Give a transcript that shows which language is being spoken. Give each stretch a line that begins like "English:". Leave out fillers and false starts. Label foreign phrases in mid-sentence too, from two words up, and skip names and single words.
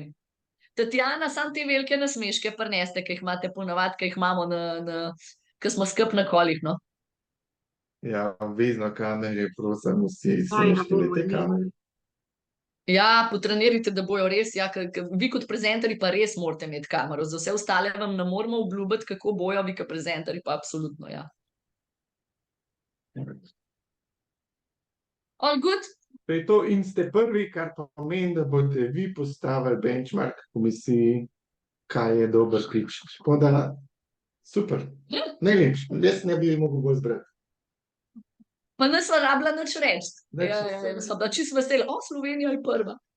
Slovenian: Tatjana, samo te velike nasmeške prineste, ki jih imate ponavadi, ki jih imamo ki smo skup na kolih, no. Ja, obvezno kamerje, prosim, vsi naštevite kamere. Ja, potrenirajte, da bojo res, ja, vi kot prezenterji pa res morate imeti kamero, za vse ostale vam ne moramo obljubiti, kako bojo, vi kot prezenterji pa absolutno, ja.
English: All good?
Slovenian: To je to in ste prvi, kar pomeni, da boste vi postavili benchmark komisiji, kaj je dober pič. Tako da, super, najlepši, jaz ne bi mogel bolj zbrati. Pa ne sva rabila nič reči. Sva bila čisto vesela, Slovenija je prva.